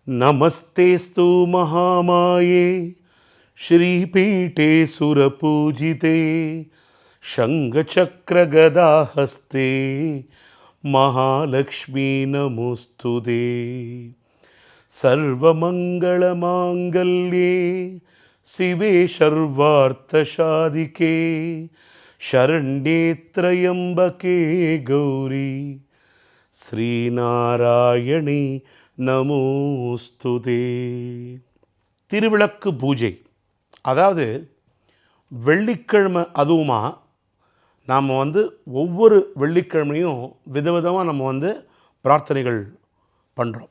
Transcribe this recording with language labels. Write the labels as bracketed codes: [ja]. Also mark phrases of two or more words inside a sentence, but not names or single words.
[sa] नमस्तेस्तु महामाये श्रीपीठे सुरपूजिते शङ्खचक्रगदाहस्ते महालक्ष्मी नमोस्तुते। सर्वमङ्गलमाङ्गल्ये शिवे सर्वार्थसाधिके शरण्ये त्र्यम्बके गौरी श्रीनारायणी नमोऽस्तुते. [ta] திருவிளக்கு பூஜை, அதாவது வெள்ளிக்கிழமை அதுவுமா நாம் ஒவ்வொரு வெள்ளிக்கிழமையும் விதவிதமாக நம்ம பிரார்த்தனைகள் பண்ணுறோம்.